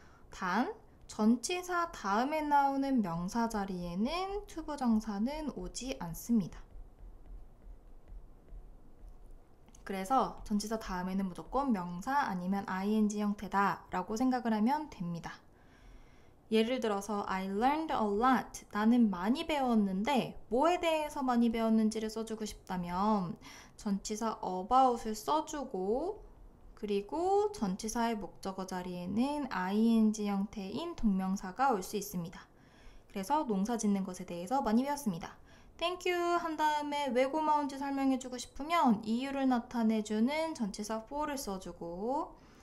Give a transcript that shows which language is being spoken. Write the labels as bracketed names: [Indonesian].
[Korean] 단, 전치사 다음에 나오는 명사 자리에는 투부정사는 오지 않습니다. 그래서 전치사 다음에는 무조건 명사 아니면 ing 형태다 라고 생각을 하면 됩니다. 예를 들어서 [English] I learned a lot. [Korean] 나는 많이 배웠는데 뭐에 대해서 많이 배웠는지를 써주고 싶다면 전치사 about을 써주고 그리고 전치사의 목적어 자리에는 ing 형태인 동명사가 올 수 있습니다. 그래서 농사 짓는 것에 대해서 많이 배웠습니다. [English] Thank you [Korean] 한 다음에 왜 고마운지 설명해주고 싶으면 이유를 나타내주는 전치사 for를 써주고